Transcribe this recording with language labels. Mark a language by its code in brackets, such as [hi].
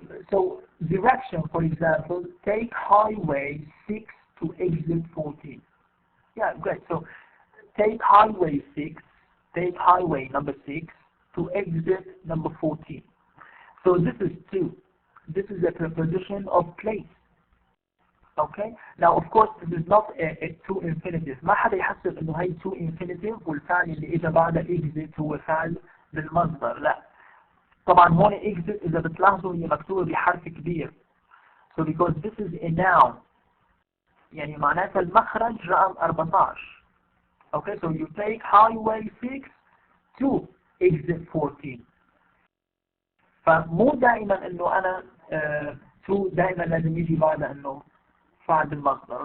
[en] So direction, for example, take highway 6 to exit 14. Yeah, great. So take highway 6, take highway number 6 to exit number 14. So this is to. This is a preposition of place. Okay. Now of course this is not a to infinitive. [ar] ما حدا يحسب إنه هي to infinitive والفعل اللي إجا بعد exit هو فعل بالمصدر. لا. طبعا هون exit إذا بتلاحظوا هي مكتوبة بحرف كبير. [en] So because this is a noun. [ar] يعني معناتها المخرج رقم 14. [en] Okay. So you take highway 6 to exit 14. [ar] فمو دائما إنه أنا to دائما لازم يجي بعد إنه فعل بالمصدر.